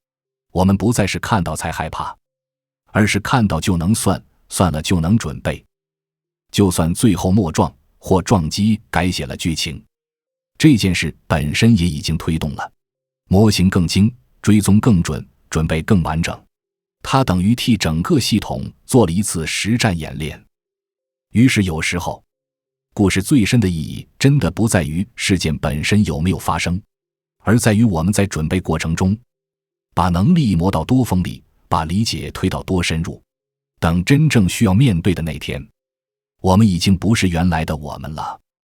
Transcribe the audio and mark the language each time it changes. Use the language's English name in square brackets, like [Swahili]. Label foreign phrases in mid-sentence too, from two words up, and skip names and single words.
[Chinese] 我們不再是看到才害怕，而是看到就能算，算了就能準備。就算最後莫撞或撞擊改寫了劇情， 這件事本身也已經推動了，模型更精，追蹤更準，準備更完整。它等於替整個系統做了一次實戰演練。於是有時候，故事最深的意義真的不在於事件本身有沒有發生，而在於我們在準備過程中，把能力磨到多鋒利，把理解推到多深入。等真正需要面对的那天，我們已經不是原來的我們了。